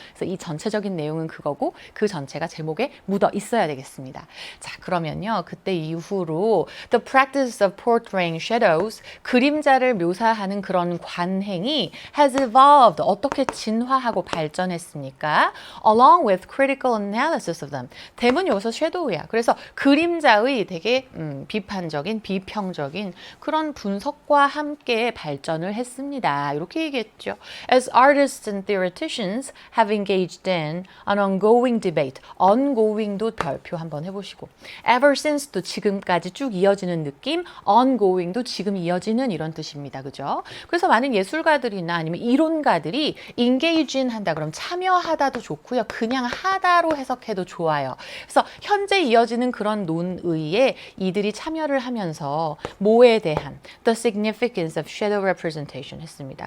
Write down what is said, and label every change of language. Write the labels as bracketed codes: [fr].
[ko] 그래서 이 전체적인 내용은 그거고 그 전체가 제목에 묻어 있어야 되겠습니다. 자, 그러면요. 그때 이후로 The practice of portraying shadows, 그림자를 묘사하는 그런 관행이 has evolved, 어떻게 진화하고 발전했습니까? [en] Along with critical analysis of them. [ko] 대문 여기서 shadow야. 그래서 그림자의 되게 비판적인, 비평적인 그런 분석과 함께 발전을 했습니다. 이렇게 얘기했죠. [en] As artists and theoreticians have engaged in an ongoing debate. [ko] ongoing도 별표 한번 해보시고 ever since도 지금까지 쭉 이어지는 느낌, ongoing도 지금 이어지는 이런 뜻입니다. 그죠? 그래서 많은 예술가들이나 아니면 이론가들이 engage in 한다 그럼 참여하다도 좋고요. 그냥 하다로 해석해도 좋아요. 그래서 현재 이어지는 그런 논의에 이들이 참여를 하면서 뭐에 대한 the significance of shadow representation 했습니다.